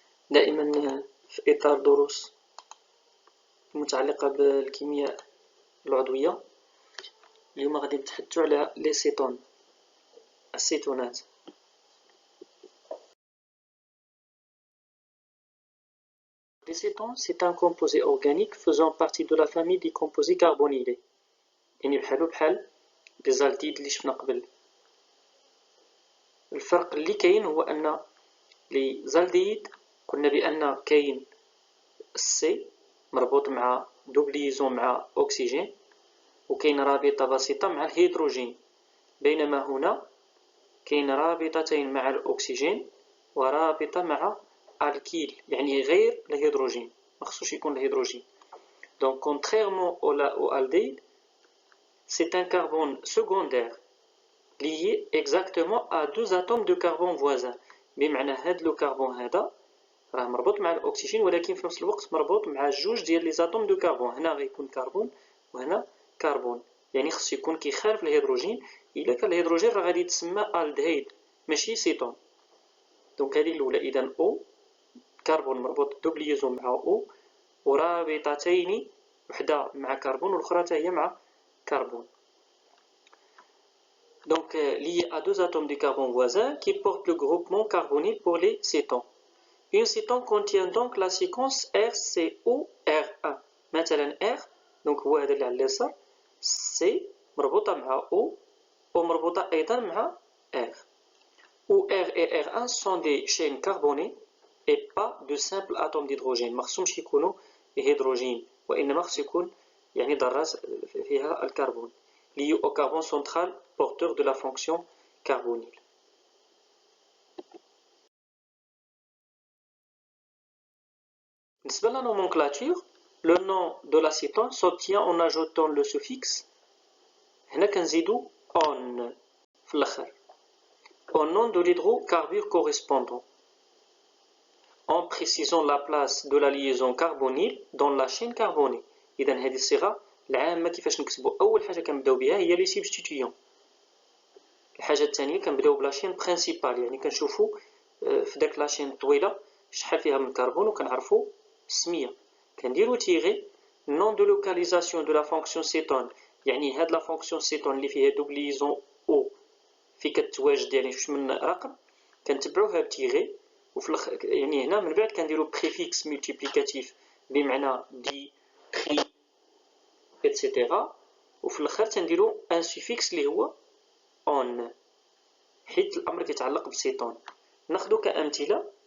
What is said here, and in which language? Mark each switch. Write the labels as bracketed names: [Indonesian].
[Arabic] دائما في إطار دروس متعلقة بالكيمياء العضوية، اليوم غادي نتحدثوا على لي سيتون، السيتونات. [French] Les cétones, c'est un composé organique faisant partie de la famille des composés carbonylés. [Arabic] يعني بحال لي زالديد اللي شفنا قبل. الفرق اللي كاين هو ان لي زالديد قلنا بان كاين السي مربوط مع دوبليزون مع أكسجين، وكاين رابطة بسيطة مع الهيدروجين، بينما هنا كاين رابطتين مع الأكسجين ورابطة مع الكيل، يعني غير الهيدروجين، مخصوش يكون الهيدروجين. [French] Donc contrairement au aldéhyde, c'est un carbone secondaire lié exactement à deux atomes de carbone voisins. [Arabic] بمعنى هاد لو كربون هذا راه مربوط مع الاكسجين، ولكن في نفس الوقت مربوط مع جوج ديال لي زاتوم دو كربون. هنا غيكون كربون وهنا كربون، يعني خصو يكون كيخالف الهيدروجين. الا كان الهيدروجين راه غادي يتسمى الدهيد ماشي سيتون. دونك هذه الاولى. اذا او كربون مربوط دوبليزون مع او ورابطتين، وحده مع كربون والاخرى حتى هي مع كربون. [French] Donc lié à deux atomes de carbone voisins qui portent le groupement carbonyl pour les cétons. Une cétone contient donc la séquence RCOR1. [Arabic] مثلا R donc هو هذا اللي على اليسار، C مربوطة مع O ومربوطة أيضا مع R. [French] où R et R1 sont des chaînes carbonées et pas de simples atomes d'hydrogène. [Arabic] ما خصهمش يكونوا هيدروجين، وإنما خص يكون يعني ذرات فيها الكربون [French] lié au carbone central porteur de la fonction carbonyle. بالنسبة la nomenclature, le nom de l'acétone s'obtient en ajoutant le suffixe [Arabic] هنا كنزيدو [French] on [Arabic] في الآخر [French] au nom de l'hydrocarbure correspondant, en précisant la place de la liaison carbonyle dans la chaîne carbonée. [Arabic] إذا هذه الصيغة العامة كيفاش نكتبو. أول حاجة كنبداو بها هي لي سبستيتيون. الحاجة الثانية كنبداو بلا شين برينسيبال، يعني كنشوفو في داك لاشين الطويلة شحال فيها من كربون وكنعرفو السمية. كنديرو تيغي نون دو لوكاليزاسيون دو لا فونكسيون سيتون، يعني هاد لا فونكسيون سيتون اللي فيها دوبليزون او في كتواجد يعني جوج من رقم كنتبعوها بتيغي، وفي يعني هنا من بعد كنديرو بريفيكس ملتيبليكاتيف بمعنى دي تري اتسيتيرا، وفي الاخر تنديرو ان سوفيكس اللي هو اون حيت الامر كيتعلق بسيتون. ناخدو كامثله.